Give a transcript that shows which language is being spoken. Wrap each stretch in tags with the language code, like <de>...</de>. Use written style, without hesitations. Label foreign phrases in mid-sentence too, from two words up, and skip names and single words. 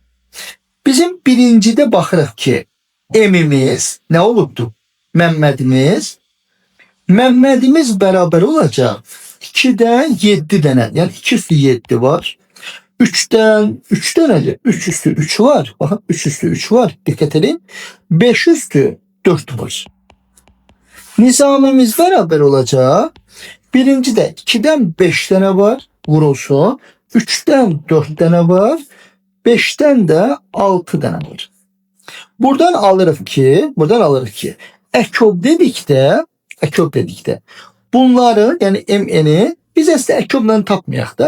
<az>Bizim birincidə baxırıq ki, M'imiz nə olubdur? Məmmədimiz bərabər olacaq. 2'dən 7 dənə. Yəni 2 üstü 7 var. 3'ten 3 dənədir. 3 üstü 3 var. Baxın 3 üstü 3 var.</az> <tr>Dikkat edin.</tr> <az>5 üstü 4 var.</az> <tr>Nizamimiz beraber olacak. Birincide 2'den 5 tane var. Vurulsun. 3'ten 4 tane var. 5'ten de 6 tane var.</tr> <az>Buradan alırıq ki ekop dedikdə bunları yani MN'i biz əslində ekopla tapmayaq da.</az>